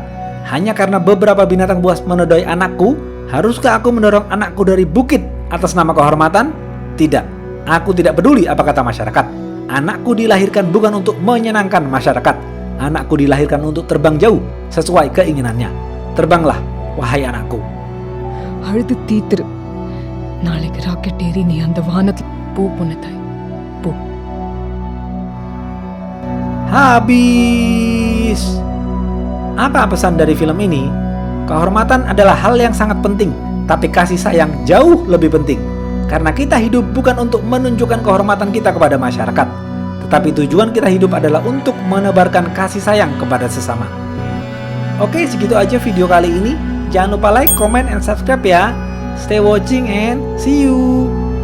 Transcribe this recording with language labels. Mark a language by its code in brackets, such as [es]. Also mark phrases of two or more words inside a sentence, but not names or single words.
[id] Hanya karena beberapa binatang buas menodai anakku, haruskah aku mendorong anakku dari bukit atas nama kehormatan? Tidak, aku tidak peduli apa kata masyarakat. Anakku dilahirkan bukan untuk menyenangkan masyarakat. Anakku dilahirkan untuk terbang jauh sesuai keinginannya. Terbanglah, wahai anakku. [ta] அழுது தீத்துரு. நாளைக்கு ராக்கெட் ஏறி நீ அந்த வானத்தில் போ பொண்ணுத்தாய் போ. [id] Habis. Apa pesan dari film ini? Kehormatan adalah hal yang sangat penting, tapi kasih sayang jauh lebih penting. Karena kita hidup bukan untuk menunjukkan kehormatan kita kepada masyarakat, tetapi tujuan kita hidup adalah untuk menebarkan kasih sayang kepada sesama. Oke, segitu aja video kali ini. Jangan lupa [en] like, comment, and subscribe [id] ya. [en] Stay watching and see you.